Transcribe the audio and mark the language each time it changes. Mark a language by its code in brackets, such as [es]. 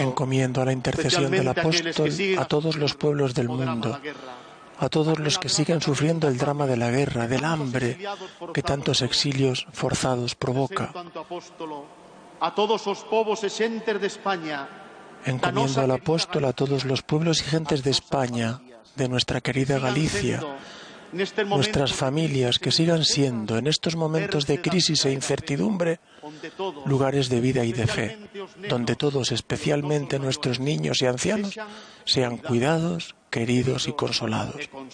[es] Encomiendo a la intercesión del apóstol a todos los pueblos del mundo, a todos los que siguen sufriendo el drama de la guerra, del hambre que tantos exilios forzados provoca. [gl] A todos os povos e xentes de España. [es] Encomiendo al apóstol a todos los pueblos y gentes de España, de nuestra querida Galicia, nuestras familias, que sigan siendo, en estos momentos de crisis e incertidumbre, lugares de vida y de fe, donde todos, especialmente nuestros niños y ancianos, sean cuidados, queridos y consolados.